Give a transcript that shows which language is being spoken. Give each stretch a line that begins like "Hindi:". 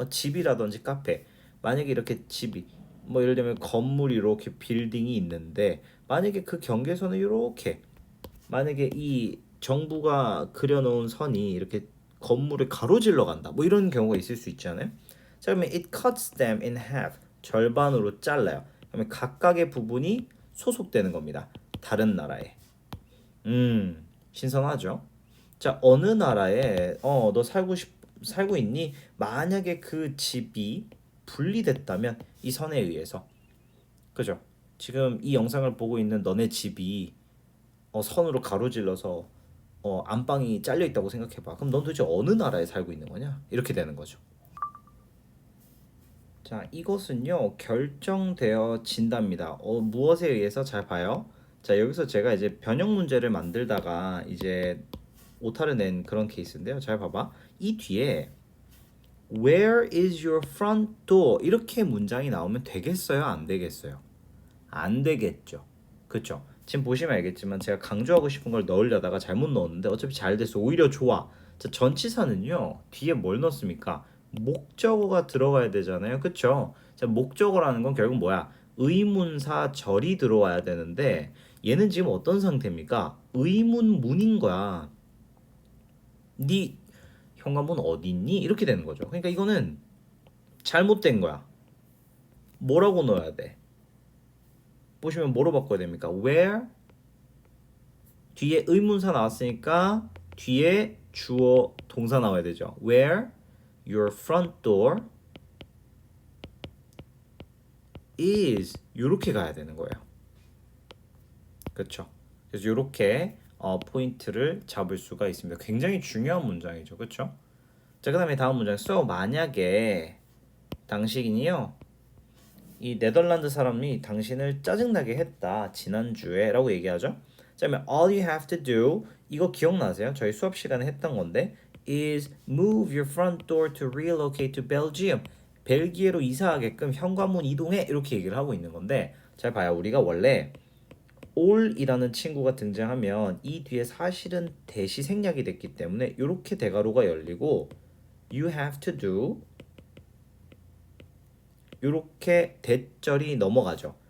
Korean: 집이라든지 카페. 만약에 이렇게 집이 뭐 예를 들면 건물이 이렇게 빌딩이 있는데 만약에 그 경계선을 이렇게 만약에 이 정부가 그려놓은 선이 이렇게 건물을 가로질러 간다. 뭐 이런 경우가 있을 수 있잖아요. 자, 그러면
English: it cuts them in half.
Korean: 절반으로 잘라요. 그러면 각각의 부분이 소속되는 겁니다. 다른 나라에. 신선하죠? 자, 어느 나라에 너 살고 있니? 만약에 그 집이 분리됐다면 이 선에 의해서. 그죠? 지금 이 영상을 보고 있는 너네 집이 선으로 가로질러서 안방이 잘려 있다고 생각해봐. 그럼 넌 도대체 어느 나라에 살고 있는 거냐? 이렇게 되는 거죠. 자, 이것은요 결정되어진답니다. 무엇에 의해서 잘 봐요. 자, 여기서 제가 이제 변형 문제를 만들다가 이제 오타를 낸 그런 케이스인데요. 잘 봐봐.
English: 이 뒤에 Where is your front door?
Korean: 이렇게 문장이 나오면 되겠어요? 안 되겠어요? 안 되겠죠. 그쵸? 지금 보시면 알겠지만 제가 강조하고 싶은 걸 넣으려다가 잘못 넣었는데 어차피 잘 됐어. 오히려 좋아. 자, 전치사는요. 뒤에 뭘 넣습니까? 목적어가 들어가야 되잖아요. 그쵸? 자, 목적어라는 건 결국 뭐야? 의문사 절이 들어와야 되는데 얘는 지금 어떤 상태입니까? 의문문인 거야. 네 현관문 어디 있니? 이렇게 되는 거죠. 그러니까 이거는 잘못된 거야. 뭐라고 넣어야 돼? 보시면 뭐로 바꿔야 됩니까? Where 뒤에 의문사 나왔으니까 뒤에 주어 동사 나와야 되죠.
English: Where your front door is
Korean: 이렇게 가야 되는 거예요. 그렇죠? 그래서 이렇게 포인트를 잡을 수가 있습니다. 굉장히 중요한 문장이죠. 그렇죠? 자, 그다음에 다음 문장. So 만약에 당신이요 이 네덜란드 사람이 당신을 짜증나게 했다 지난주에 라고 얘기하죠. 자, 그러면
English: all you have to do
Korean: 이거 기억나세요? 저희 수업 시간에 했던 건데
English: is move your front door to relocate to Belgium.
Korean: 벨기에로 이사하게끔 현관문 이동해 이렇게 얘기를 하고 있는 건데 잘 봐요. 우리가 원래 all이라는 친구가 등장하면 이 뒤에 사실은 대시 생략이 됐기 때문에 이렇게 대괄호가 열리고
English: you have to do
Korean: 이렇게 대절이 넘어가죠.